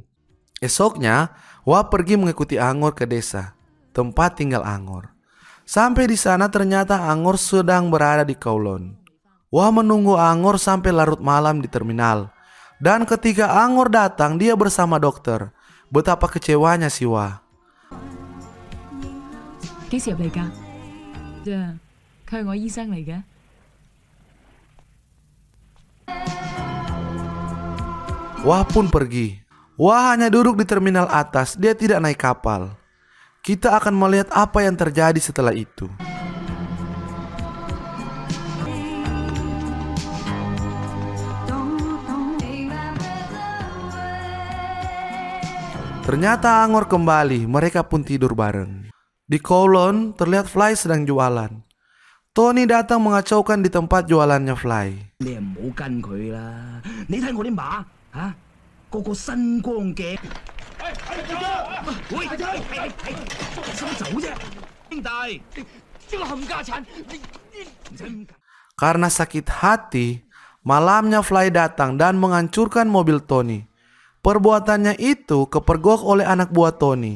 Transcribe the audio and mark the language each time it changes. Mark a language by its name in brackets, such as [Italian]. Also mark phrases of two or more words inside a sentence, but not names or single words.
[Indonesian] Esoknya, Wah pergi mengikuti Angor ke desa, tempat tinggal Angor. Sampai di sana ternyata Angor sedang berada di Kowloon. Wah menunggu Angor sampai larut malam di terminal. Dan ketika Angor datang, dia bersama dokter. Betapa kecewanya si Wah. [Cantonese] 幾時入嚟㗎？啫，佢係我醫生嚟嘅。 [Indonesian] Wah pun pergi. Wah hanya duduk di terminal atas, dia tidak naik kapal. Kita akan melihat apa yang terjadi setelah itu. Ternyata Angor kembali, mereka pun tidur bareng. Di Kowloon terlihat Fly sedang jualan. Tony datang mengacaukan di tempat jualannya Fly. [Cantonese] 你唔好跟佢啦！你睇我啲馬嚇，個個身光頸。喂，使乜走啫？兄弟，呢個冚家產，唔使咁。 [Indonesian] Karena sakit hati, malamnya Fly datang dan menghancurkan mobil Tony. Perbuatannya itu kepergok oleh anak buah Tony.